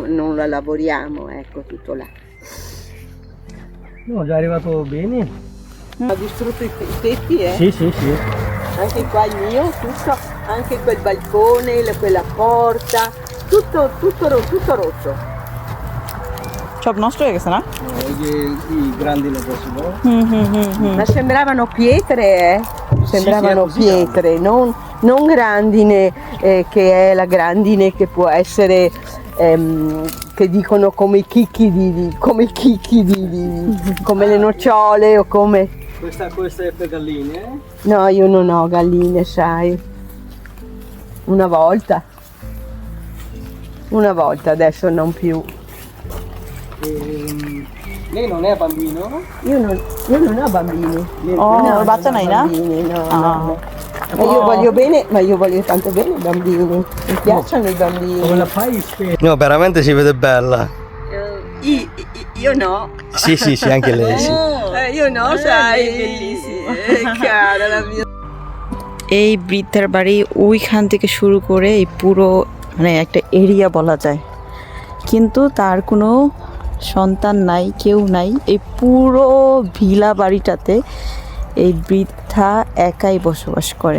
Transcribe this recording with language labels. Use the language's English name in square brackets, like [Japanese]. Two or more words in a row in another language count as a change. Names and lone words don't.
[Italian] non la lavoriamo, ecco, tutto là. No, è già arrivato bene. Ha distrutto i tetti, eh? Sì, sì, sì. Anche qua il mio, tutto, anche quel balcone, quella porta, tutto rotto. [Bangla] সব নষ্ট হয়ে গেছে না? [Italian] I grandi le possiamo. Ma sembravano pietre, Sembravano sì, è così, pietre, non grandine, che è la grandine che può essere, che dicono come i chicchi come le nocciole o come... Questa è per galline, eh? No, io non ho galline, sai. Una volta, adesso non più. Lei non è bambino? Io non ho bambini. [Bangla] Oh, বাচ্চা নাই না? [Italian] Bambini, no, no. Ma io voglio tanto bene i bambini. Mi piacciono i bambini. Come la fai? No, veramente si vede bella. Io no. Sì, sì, sì, anche lei, sì. Io no, sai. Bellissimo. Cara la mia. [Bangla] এই বৃদ্ধার বাড়ি ওইখান থেকে শুরু করে এই পুরো মানে একটা এরিয়া বলা যায়, কিন্তু তার কোনো সন্তান নাই, কেউ নাই। এই পুরো ভিলা বাড়িটাতে এই বৃদ্ধা একাই বসবাস করে।